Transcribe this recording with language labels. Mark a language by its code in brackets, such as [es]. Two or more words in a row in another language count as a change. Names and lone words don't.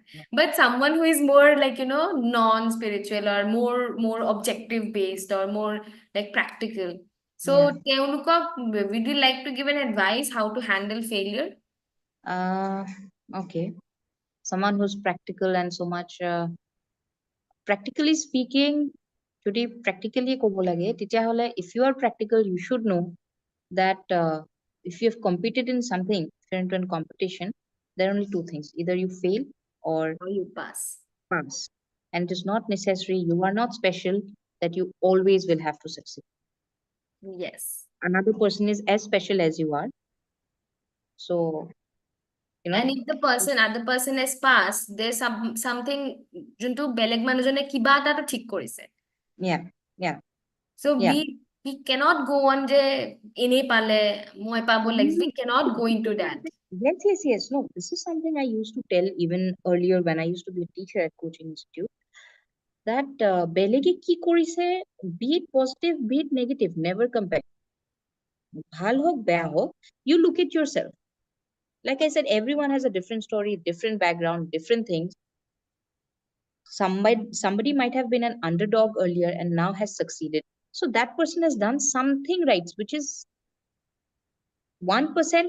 [en] But someone who is more like, non-spiritual or more objective based or more like practical. So would you like to give an advice how to handle failure? Okay. Someone who's practical and so much, practically speaking, [as] যদি practically ক'ব লাগে তেতিয়াহ'লে [en] if you are practical, you should know that if you have competed in something, if you're into a competition, there are only two things: either you fail or you pass. And it is not necessary, you are not special, that you always will have to succeed. Yes. Another person is as special as you are. So you And know. if the person, other person has passed, there's something [as] যোনটো বেলেগ মানুহজনে কিবা এটাতো ঠিক কৰিছে. [en] Yeah, yeah, So yeah. we cannot go on [as] যে এনেই পালে মই পাব লাগিছে. [en] We cannot go into that. Yes, yes, yes. No, this is something I used to tell even earlier when I used to be a teacher at coaching institute. [as] That বেলেগে কি কৰিছে, [en] be it positive, be it negative, never compare. [as] ভাল হোক বেয়া হোক, [en] you look at yourself. Like I said, everyone has a different story, different background, different things. Somebody might have been an underdog earlier and now has succeeded. So that person has done something right, which is 1%.